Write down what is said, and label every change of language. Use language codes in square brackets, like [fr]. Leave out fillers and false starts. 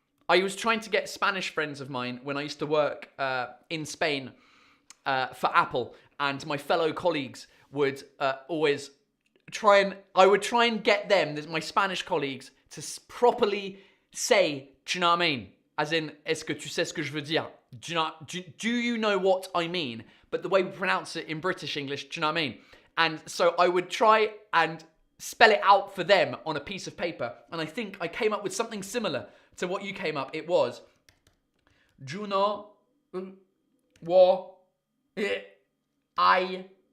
[en] I was trying to get Spanish friends of mine when I used to work in Spain for Apple, and my fellow colleagues would always I would try and get them, my Spanish colleagues, to properly say, do you know what I mean? [fr] As in, est-ce que tu sais ce que je veux dire? [en] Do you know what I mean? But the way we pronounce it in British English, do you know what I mean? And so I would try and spell it out for them on a piece of paper. And I think I came up with something similar to what you came up. It was, do you know what I...